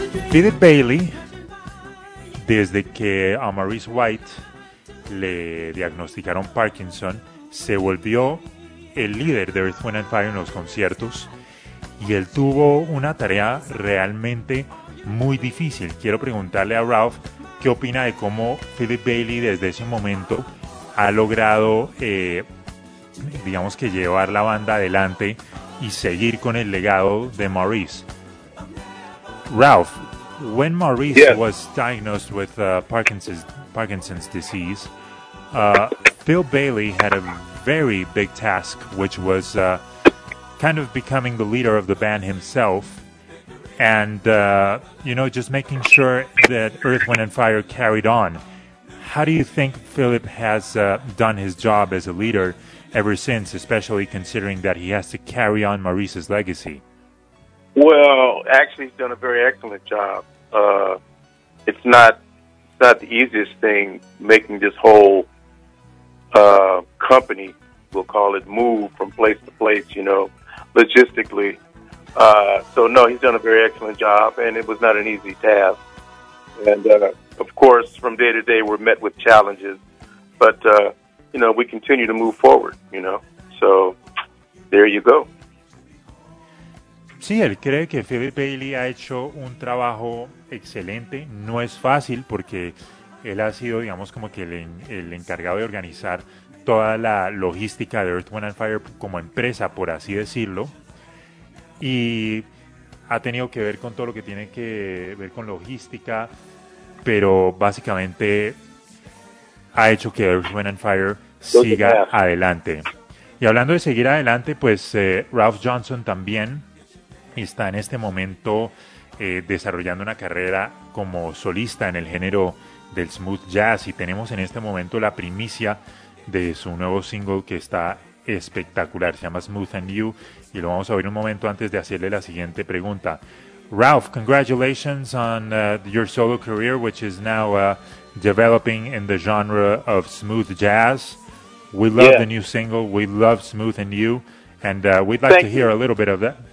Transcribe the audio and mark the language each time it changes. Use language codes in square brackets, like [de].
[es] Philip Bailey, desde que a Maurice White le diagnosticaron Parkinson, se volvió el líder de Earth, Wind & Fire en los conciertos, y él tuvo una tarea realmente muy difícil. Quiero preguntarle a Ralph qué opina de cómo Philip Bailey desde ese momento ha logrado, digamos que llevar la banda adelante y seguir con el legado de Maurice. [en] Ralph, when Maurice was diagnosed with Parkinson's disease, Phil Bailey had a very big task, which was kind of becoming the leader of the band himself, and you know, just making sure that Earth, Wind & Fire carried on. How do you think Philip has done his job as a leader ever since, especially considering that he has to carry on Maurice's legacy? Well, actually, he's done a very excellent job. It's not the easiest thing, making this whole company, we'll call it, move from place to place, you know, logistically. So, he's done a very excellent job, and it was not an easy task. And, of course, from day to day, we're met with challenges. But, you know, we continue to move forward, you know. So, there you go. [es] Sí, él cree que Philip Bailey ha hecho un trabajo excelente. No es fácil porque él ha sido, digamos, como que el encargado de organizar toda la logística de Earth, Wind & Fire como empresa, por así decirlo. Y ha tenido que ver con todo lo que tiene que ver con logística, pero básicamente ha hecho que Earth, Wind & Fire siga adelante. Y hablando de seguir adelante, pues Ralph Johnson también está en este momento desarrollando una carrera como solista en el género del smooth jazz, y tenemos en este momento la primicia de su nuevo single, que está espectacular. Se llama Smooth and You, y lo vamos a oír un momento antes de hacerle la siguiente pregunta. [en] Ralph, congratulations on your solo career, which is now developing in the genre of smooth jazz. We love the new single, we love Smooth and You, and we'd like to hear a little bit of that.